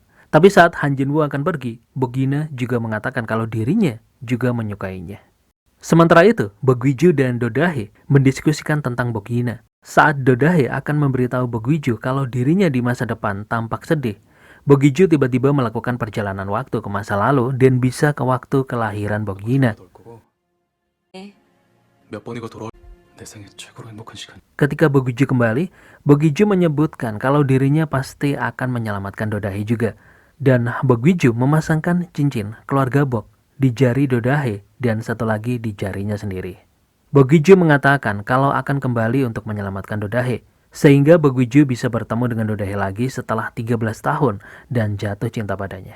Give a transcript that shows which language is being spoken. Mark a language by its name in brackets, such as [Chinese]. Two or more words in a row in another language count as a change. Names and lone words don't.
[Indonesian] Tapi saat Han Jinwoo akan pergi, Bogina juga mengatakan kalau dirinya juga menyukainya. Sementara itu, Bogwiju dan Dodahe mendiskusikan tentang Bogina. Saat Dodahe akan memberitahu Bogwiju kalau dirinya di masa depan tampak sedih, Bogwiju tiba-tiba melakukan perjalanan waktu ke masa lalu dan bisa ke waktu kelahiran Bogina. [Korean] 몇 번이고 돌아 내 생애 최고로 행복한 시간. [Indonesian] Ketika Bogwiju kembali, Bogwiju menyebutkan kalau dirinya pasti akan menyelamatkan Dodahe juga. Dan Bogwiju memasangkan cincin keluarga Bog di jari Dodahe dan satu lagi di jarinya sendiri. Bogwiju mengatakan kalau akan kembali untuk menyelamatkan Dodahe, sehingga Bogwiju bisa bertemu dengan Dodahe lagi setelah 13 tahun dan jatuh cinta padanya.